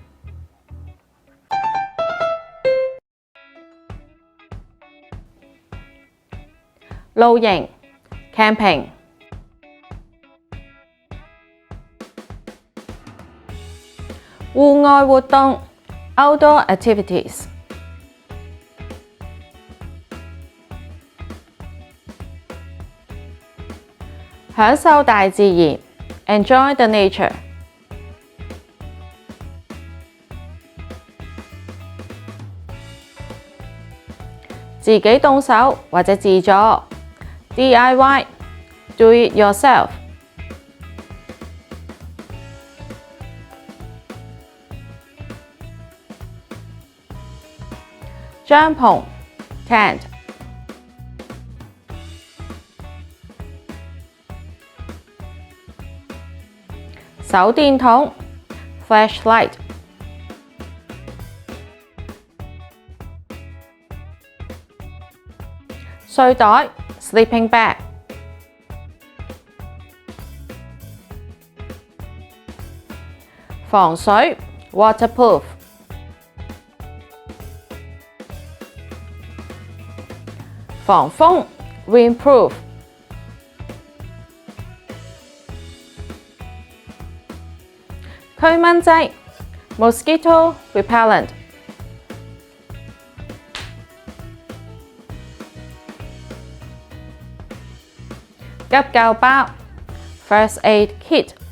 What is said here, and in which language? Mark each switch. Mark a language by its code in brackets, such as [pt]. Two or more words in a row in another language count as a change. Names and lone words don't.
[en] 露營 Camping， 戶外活動 Outdoor Activities， [yue] 享受大自然 [en] ，enjoy the nature， [yue] 自己動手或者自助 ，DIY， [en] do it yourself。帳篷 tent， 手電筒 flashlight，睡袋 sleeping bag，防水 waterproof， 防風 Windproof，驅蚊劑 Mosquito Repellent， 急救包 First Aid Kit。